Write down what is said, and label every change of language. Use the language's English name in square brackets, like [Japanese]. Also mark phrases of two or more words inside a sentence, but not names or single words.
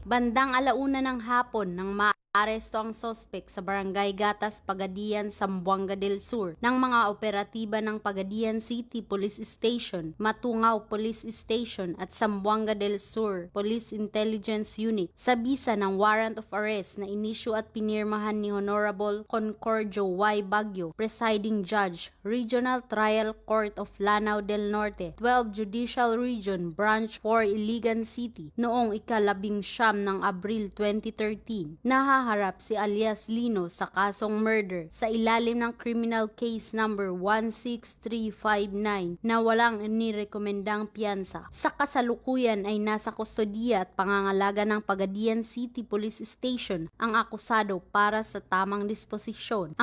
[Filipino] Bandang 1:00 ng hapon nang aresto ang sospek sa Barangay Gatas, Pagadian, Zamboanga del Sur ng mga operatiba ng Pagadian City Police Station, Matungaw Police Station at Zamboanga del Sur Police Intelligence Unit sa bisa ng [English] warrant of arrest [Filipino] na inisyu at pinirmahan ni Honorable Concordio Y. Baguio, [English] Presiding Judge, [Filipino] Regional Trial Court of Lanao del Norte, 12 Judicial Region, Branch 4, Iligan City, noong ika-19 ng Abril 2013. Nahaharap si alias Lino sa kasong murder sa ilalim ng [English] criminal case number [Filipino] 16359 na walang inirekomendang piyansa. Sa kasalukuyan ay nasa kustodiya at pangangalaga ng Pagadian City Police Station ang akusado para sa tamang disposisyon.